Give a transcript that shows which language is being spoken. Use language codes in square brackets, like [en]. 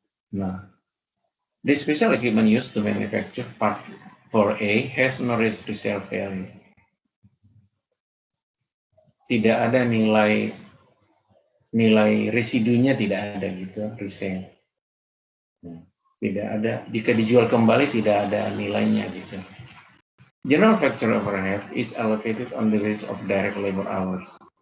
[en] Nah, the special equipment used to manufacture part 4A has no resale value. [id] Tidak ada nilai residunya, tidak ada gitu, resale. Tidak ada, jika dijual kembali tidak ada nilainya gitu. [en] General factory overhead is allocated on the basis of direct labor hours.